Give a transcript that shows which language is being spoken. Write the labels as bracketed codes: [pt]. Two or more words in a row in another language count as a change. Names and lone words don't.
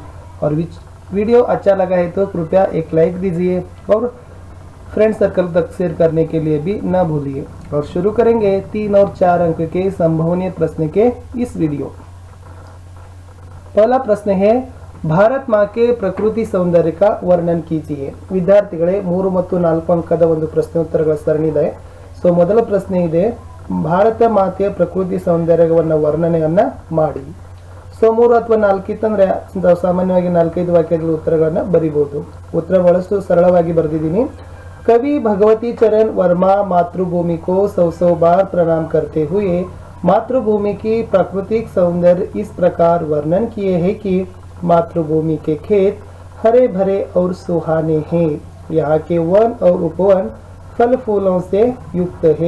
[hi] और वीडियो अच्छा लगा है तो कृपया एक लाइक दीजिए और [en] friend circle [hi] तक शेयर करने के लिए भी न भूलिए। और शुरू करेंगे 3 और 4 अंक के संभावनीय प्रश्न के इस वीडियो। पहला प्रश्न है, भारत माँ के प्रकृति सौंदर्य का वर्णन कीजिए। [kn] ವಿದ್ಯಾರ್ಥಿಗಳೇ 3 ಮತ್ತು 4 ಅಂಕದ ಒಂದು ಪ್ರಶ್ನೋತ್ತರಗಳ ಸರಣಿ ಇದೆ। ಸೊ ಮೊದಲ ಪ್ರಶ್ನೆ ಇದೆ, ಭಾರತ ಮಾತೆಯ ಪ್ರಕೃತಿ ಸೌಂದರ್ಯವನ್ನು ವರ್ಣನೆಯನ್ನ ಮಾಡಿ। ಸೊ 3 ಅಥವಾ 4 ಇತ್ತಂದ್ರೆ ಸಾಮಾನ್ಯವಾಗಿ 4-5 ವಾಕ್ಯಗಳ ಉತ್ತರಗಳನ್ನು ಬರೀಬಹುದು। ಉತ್ತರ ಬಹಳಷ್ಟು ಸರಳವಾಗಿ ಬರೆದಿದ್ದೀನಿ। [hi] कवि भगवती चरण वर्मा मातृभूमि को 100 बार प्रणाम करते हुए मातृभूमि की प्राकृतिक सौंदर्य इस प्रकार वर्णन किए हैं कि मातृभूमि के खेत हरे भरे और सुहाने हैं। यहाँ के वन और उपवन फल फूलों से युक्त है।